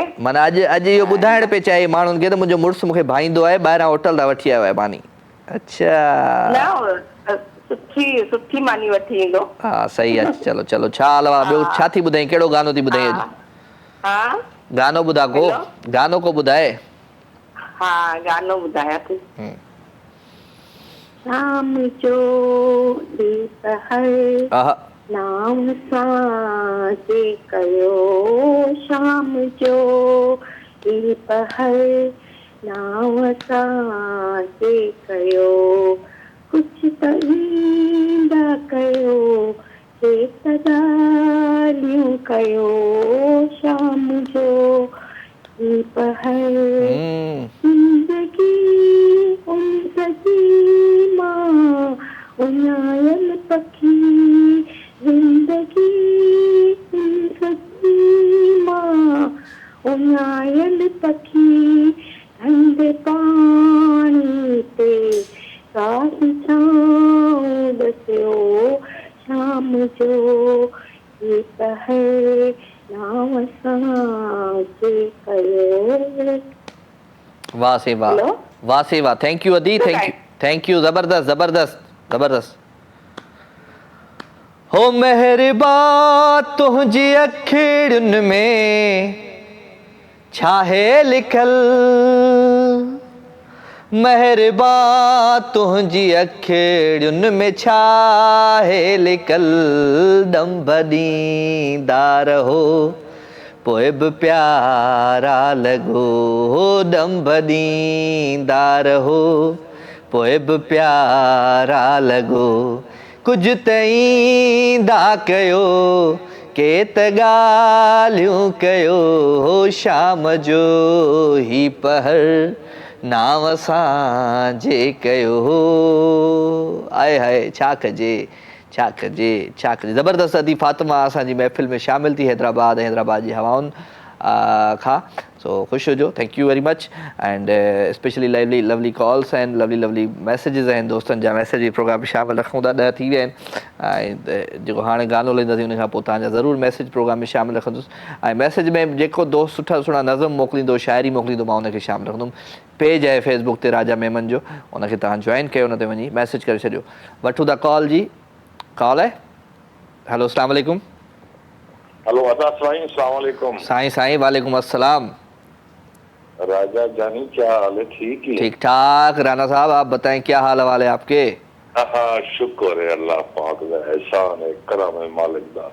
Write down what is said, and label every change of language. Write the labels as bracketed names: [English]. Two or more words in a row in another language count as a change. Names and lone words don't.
[Sindhi] माना अॼु इहो ॿुधाइण पे चाहे माण्हुनि खे त मुंहिंजो मुड़ुसु मूंखे भाईंदो आहे, ॿाहिरां होटल तां वठी आयो आहे मानी। अच्छा न सुठी मानी वठी ईंदो। हा सही आहे। चलो चलो, छा हाल आहे? ॿियो छा थी ॿुधाई? कहिड़ो गानो थी ॿुधाई अॼु? हा गानो ॿुधा को, गानो को ॿुधाए। हा गानो ॿुधायां थी। शाम जो दोपहर नाम सां जे कयो, शाम जो दोपहर नाम सां जे कयो, कुझु त ईंदा कयो, ॻाल्हियूं कयो, शाम जो दोपहर ज़िंदगी मां उञायल पखी, ज़िंदगी मां उञायल पखी, ठंडे पाणी ते सास छांव दसियो, शाम जो दोपहर नाम सां जे कयो। वाह से वाह, वाह से वाह। [English] thank you [Sindhi] अदी, [English] thank you. [Sindhi] ज़बरदस्त ज़बरदस्त ज़बरदस्त। हो मेहरबा तुंहिंजी अखियुनि में छा है लिखल, मेहरबा तुंहिंजी अखियुनि में छा है लिखल, दंभ ॾींदा रहो पोइ बि प्यारा लॻो, दंभ ॾींदा रहो पोइ बि प्यारा लॻो, कुझु त ईंदा कयो, के त ॻाल्हियूं कयो, शाम जो ही पहर नाम सां जे कयो। आए हाय, छा कजे छा कजे छा कजे। ज़बरदस्त अदी फातिमा असांजी महफ़िल में शामिल थी, हैदराबाद जी हवाउनि खां। सो ख़ुशि हुजो, [English] Thank you very much. And specially lovely calls and lovely messages [Sindhi] आहिनि, दोस्तनि जा मैसेज बि प्रोग्राम में शामिल रखूं था। 10 थी विया आहिनि ऐं जेको हाणे गानो लहींदासीं उन खां पोइ तव्हांजा ज़रूरु मैसेज प्रोग्राम में शामिल रखंदुसि। ऐं मैसेज में जेको दोस्त सुठा नज़म मोकिलींदो, शाइरी मोकिलींदो, मां उनखे शामिल रखंदुमि। पेज आहे फेसबुक ते राजा मेमन जो, उनखे तव्हां जॉइन कयो, उन ते वञी मैसेज करे छॾियो। वठूं था कॉल जी, कॉल है। हेलो [Arabic] السلام عليكم. हेलो السلام عليكم. साईं وعليكم السلام. [Urdu] راجا جانی کیا حال ہے؟ ٹھیک ہی? ٹھیک ٹھاک رانا صاحب، آپ بتائیں کیا حال ہے آپ کے? ہاں شکر ہے اللہ پاک کا احسان ہے، کرم ہے [Punjabi] مالک دا.